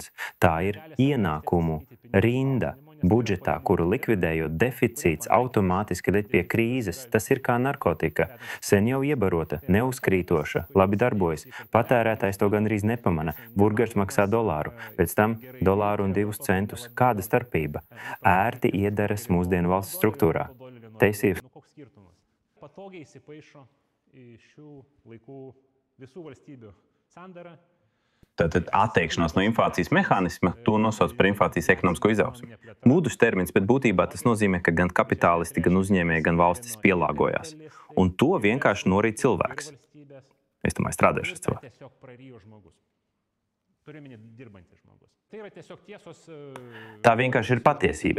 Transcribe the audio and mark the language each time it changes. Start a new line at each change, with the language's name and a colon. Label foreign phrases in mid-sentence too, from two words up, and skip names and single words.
Latvian: Tā ir ienākumu rinda budžetā, kuru likvidējot deficīts automātiski ved pie krīzes. Tas ir kā narkotika. Sen jau iebarota, neuzkrītoša, labi darbojas. Patērētājs to gandrīz nepamana. Burgers maksā dolāru, pēc tam dolāru un 2 centus. Kāda starpība? Ērti iederas mūsdienu valsts struktūrā.
Lithuanian: Teisības. Patogiai įsipaišo į šių laikų visų valstybių sandarą.
Latvian: Tātad atteikšanās no inflācijas mehānisma, to nosauc par inflācijas ekonomisko izaugsmi. Mūdus termins, bet būtībā tas nozīmē, ka gan kapitālisti, gan uzņēmēji, gan valstis pielāgojās. Un to vienkārši norīd cilvēks. Es domāju, strādājušas cilvēks. Tā vienkārši ir patiesība.